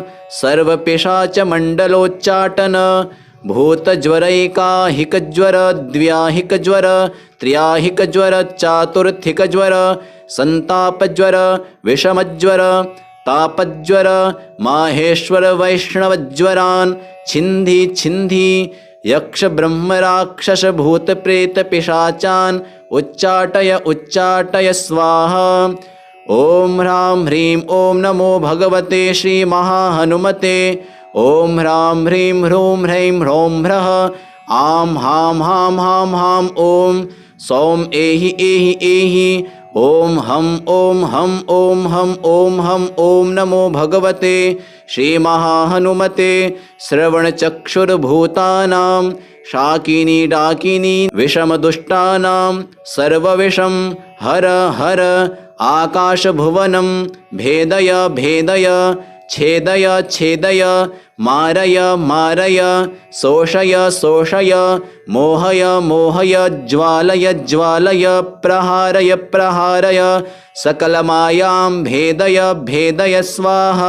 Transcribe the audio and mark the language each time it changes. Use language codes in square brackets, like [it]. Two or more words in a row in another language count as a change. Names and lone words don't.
[sa] सर्वपिशाचमण्डलोच्चाटन भूतज्वरैकाहिकज्वर द्व्याहिकज्वर त्र्याहिकज्वर चातुर्थिकज्वर संतापज्वर विषमज्वर तापज्वर माहेश्वर वैष्णवज्वरान् छिन्धि छिन्धि यक्ष ब्रह्म राक्षस भूत प्रेत पिशाचान् उच्चाटय उच्चाटय स्वाहा। ॐ ह्रां ह्रीं ॐ नमो भगवते श्रीमहाहनुमते। ॐ ह्रां ह्रीं ह्रूं ह्रैं ह्रौं ह्रः आं हां हां हां हां ॐ सौं एहि एहि एहि ॐ हं ॐ हं ॐ हं ॐ हं ॐ नमो भगवते श्रीमहाहनुमते श्रवणचक्षुर्भूतानां शाकिनी डाकिनी विषमदुष्टानां सर्वविषं हर हर आकाशभुवनं भेदय भेदय छेदय छेदय मारय मारय शोषय शोषय मोहय मोहय ज्वालय ज्वालय प्रहारय प्रहारय सकलमायां भेदय भेदय स्वाहा।